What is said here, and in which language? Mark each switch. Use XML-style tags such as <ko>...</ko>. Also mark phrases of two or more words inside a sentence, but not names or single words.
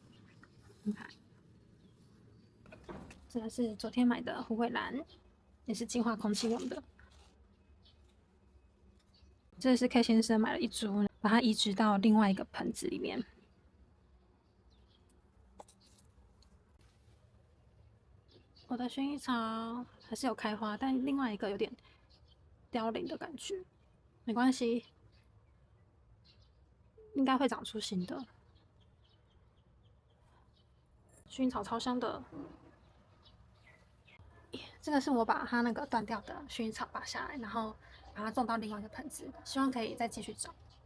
<zh>你看，這個是昨天買的虎尾蘭，也是淨化空氣用的。這是 K 先生買了一株，把它移植到另外一個盆子裡面。我的薰衣草還是有開花，但另外一個有點凋零的感覺，沒關係，應該會長出新的。薰衣草超香的，這個是我把它那個斷掉的薰衣草拔下來，然後把它種到另外一個盆子，希望可以再繼續長。</zh>